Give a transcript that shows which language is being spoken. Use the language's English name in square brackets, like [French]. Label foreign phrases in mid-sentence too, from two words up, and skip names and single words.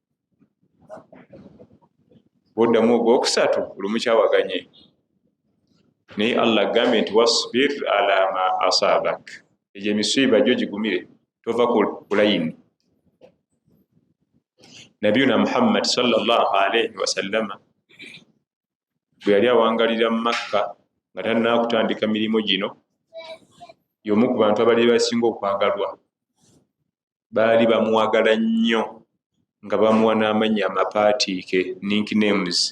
[Ganda] Boddamu ogwokusatu olumukyawaganye. Naye Allah agambye nti [Arabic] واصبر على ما أصابك. [Ganda] Egyo emisiiba gyo gigumire, tova ku layini. Nabiyuna Muhammad [Arabic] صلى الله عليه وسلم [Ganda] bwe yali awangalira mu Makka nga tannakutandika mirimu gino, y'omu ku bantu abali basinga okwagalwa. Baali bamwagala nnyo nga bamuwa n'amannya amapaatiike, nicknames.